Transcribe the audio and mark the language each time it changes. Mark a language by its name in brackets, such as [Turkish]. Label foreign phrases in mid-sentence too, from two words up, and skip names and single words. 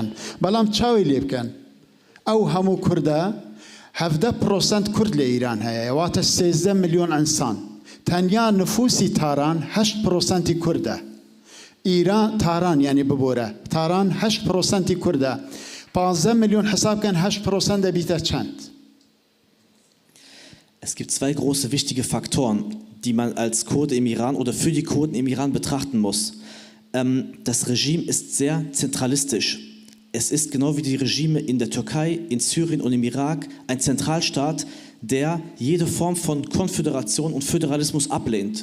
[Central Kurdish] بەڵام چاوی لێ بکەن ئەو هەموو کوردە 17% کورد لە ئیران هەیە، واتە 13 ملیۆن ئەنسان. تەنیا نفوسی تاران 8% کوردە. ئیران تاران یعنی ببۆرە تاران 8% کوردە. 15 ملیۆن حسابکەن 8% دەبیتە چەند؟ [German] Es gibt zwei große wichtige Faktoren, die man als Kurde im Iran oder für die Kurden im Iran betrachten muss. Das Regime ist sehr zentralistisch. Es ist genau wie die Regime in der Türkei, in Syrien und im Irak ein Zentralstaat, der jede Form von Konföderation und Föderalismus ablehnt.